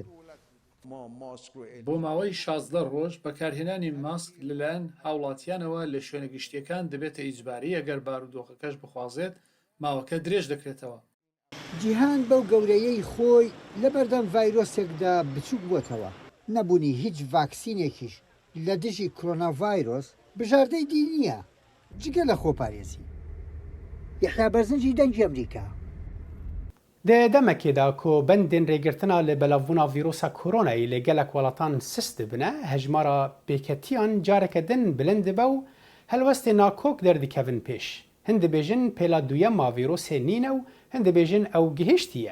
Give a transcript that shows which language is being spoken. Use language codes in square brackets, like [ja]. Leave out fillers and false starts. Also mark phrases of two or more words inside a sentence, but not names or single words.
[ckb] بۆ ماوەی 16 ڕۆژ بەکارهێنانی ماسک لەلایەن هاوڵاتیانەوە لە شوێنە گشتیەکان دەبێتە ئیجباری ئەگەر بارودۆخەکەش بخوازێت ماوەکە درێژ دەکرێتەوە. جیهان بەو گەورەیەی خۆی لە بەردەم ڤایرۆسێکدا بچووک بووتەوە. نەبوونی هیچ ڤاکسینێکیش لە دژی کۆرۆنا ڤایرۆس بژاردەی دی نییە جگە لە خۆپارێزی. یحیا بەرزنجی دەنگی ئەمریکا. [ku] Di demekê de ku bendên rêgirtina li belavbûna vîrusa koronayê lê gelek welatan sis dibine, hejmara pêketiyan careke din bilind dibe û helwestê nakok derdikevin pêş. Hin dibêjin pêla duyema vîrusê nîne û hin dibêjin ew gihîştiye.